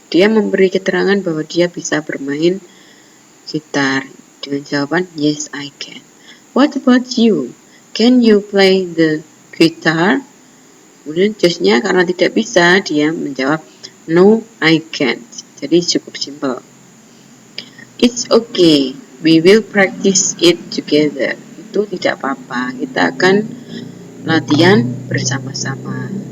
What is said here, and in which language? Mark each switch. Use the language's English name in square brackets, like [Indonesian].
[Indonesian] Dia memberi keterangan bahwa dia bisa bermain gitar dengan jawaban, [English] yes, I can. What about you? Can you play the guitar? [Indonesian] Kemudian Joshnya karena tidak bisa, dia menjawab, [English] no, I can't. [Indonesian] Jadi cukup simpel. [English] It's okay, we will practice it together. [Indonesian] Itu tidak apa-apa, kita akan latihan bersama-sama.